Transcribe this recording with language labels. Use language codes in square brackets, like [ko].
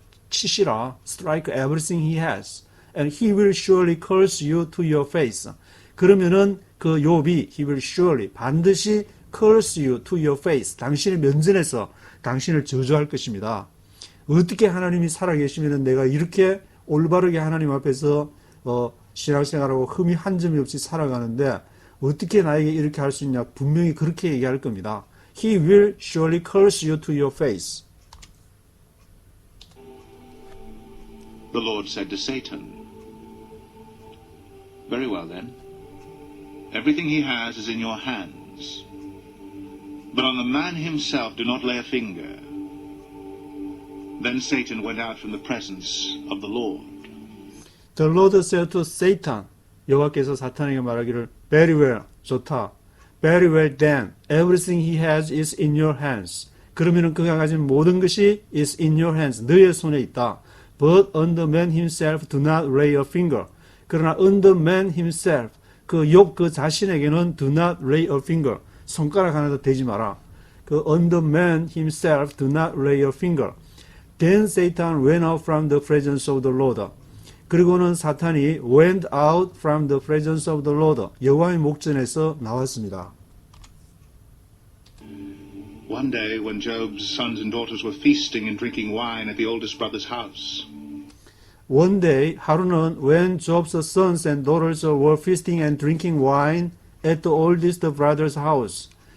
[ko] 치시라. [en] strike everything he has. And he will surely curse you to your face. [ko] 그러면은 그 욥이 [en] he will surely [ko] 반드시 [en] curse you to your face. [ko] 당신의 면전에서 당신을 저주할 것입니다. 어떻게 하나님이 살아계시면 내가 이렇게 올바르게 하나님 앞에서 신앙생활하고 흠이 한 점이 없이 살아가는데 어떻게 나에게 이렇게 할 수 있냐? 분명히 그렇게 얘기할 겁니다. [en] He will surely curse you to your face. The Lord said to Satan, Very well then. Everything he has is in your hands. But on the man himself do not lay a finger. Then Satan went out from the presence of the Lord. The Lord said to Satan, [ko] 여호와께서 사탄에게 말하기를 [en] Very well, [ko] 좋다. [en] Very well then, everything he has is in your hands. [ko] 그러면은 그가 가진 모든 것이 [en] is in your hands, [ko] 너의 손에 있다. [en] But on the man himself do not lay a finger. [ko] 그러나 [en] on the man himself, [ko] 그 욥 그 자신에게는 [en] do not lay a finger. [ko] 손가락 하나도 대지 마라. [en] 그 on the man himself do not lay a finger. Then Satan went out from the presence of the Lord. [ko] 그리고는 사탄이 [en] went out from the presence of the Lord. [ko] 여호와의 목전에서 나왔습니다. [en] One day when Job's sons and daughters were feasting and drinking wine at the oldest brother's house. One day, [ko] 하루는 [en] when Job's sons and daughters were feasting and drinking wine at the oldest brother's house.